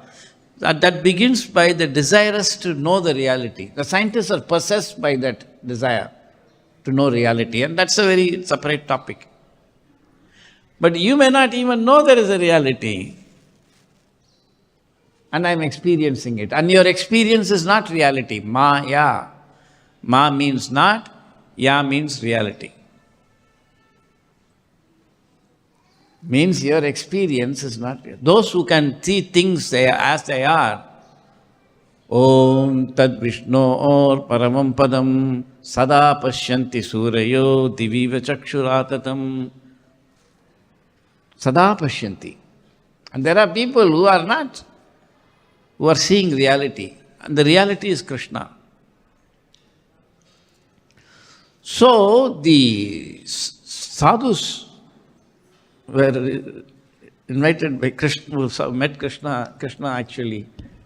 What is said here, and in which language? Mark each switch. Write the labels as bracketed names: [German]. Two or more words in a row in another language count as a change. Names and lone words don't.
[English] That begins by the desirous to know the reality. The scientists are possessed by that desire to know reality, and that's a very separate topic. But you may not even know there is a reality. And I'm experiencing it. And your experience is not reality. Ma-ya. Ma means not, ya means reality. Means your experience is not real. Those who can see things as they are, [Sanskrit] ॐ तद् विष्णोः परमं पदं सदा पश्यन्ति सूरयः दिवीव चक्षुराततम् सदा पश्यन्ति. [English] And there are people who are not, who are seeing reality. And the reality is Krishna. So the sadhus were invited by Krishna, who met Krishna.